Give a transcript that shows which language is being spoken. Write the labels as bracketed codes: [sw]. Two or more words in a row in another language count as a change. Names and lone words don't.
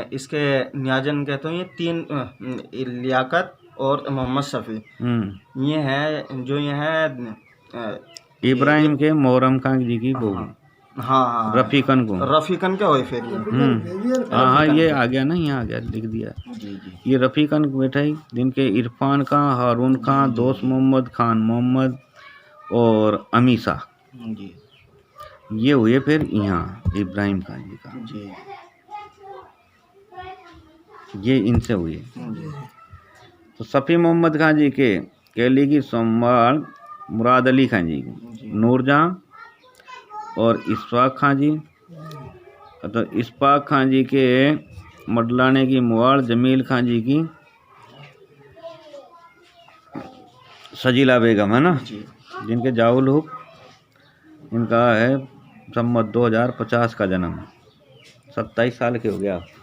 [hi] इसके न्याजन कहते हैं ये 3 लियाकत और मोहम्मद शफी, ये है जो ये है इब्राहिम के मोहरम खां जी की बहू। हाँ रफीकन को, रफीकन क्या हुए फिर हाँ ये आ गया ना, यहाँ आ गया, लिख दिया। ये रफीकन बेटा ही, जिनके इरफान खां, हारून खां, दोस्त मोहम्मद, खान मोहम्मद और अमीसा, ये हुए फिर यहाँ इब्राहिम खां जी का, ये इनसे हुए। तो सफ़ी मोहम्मद खां जी के कहली की सोमवार मुराद अली खां जी की, नूरजहां और इस्फाक खां जी, तो इस्फाक खां जी के मडलाने की मुआड़ जमील खां जी की सजीला बेगम है ना, जिनके जाउल हुक, इनका है सम्मत 2050 का जन्म, 27 साल के हो गया।